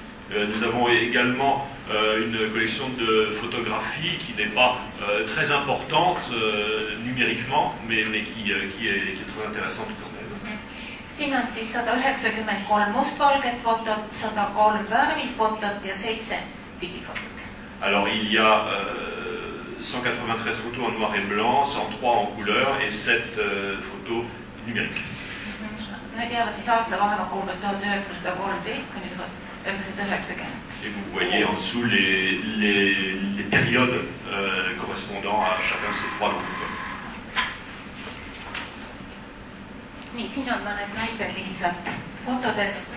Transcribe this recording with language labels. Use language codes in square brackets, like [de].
[fr] Nous avons également une collection de photographies qui n'est pas très importante numériquement, mais qui est très intéressante quand même. [et] Siin on siis 193 mustvalget fotot, 103 värvifotot ja 7 digifotot. [fr] Alors il y a 193 photos en noir et blanc, 103 en couleur et 7 photos numériques. [et] Need jäävad siis aasta vahemaks umbes 1913 kuni 1990. [fr] Et vous voyez en dessous les périodes correspondant à chacun de ces trois groupes. [et] Nii, siin on mõned näited lihtsalt fotodest.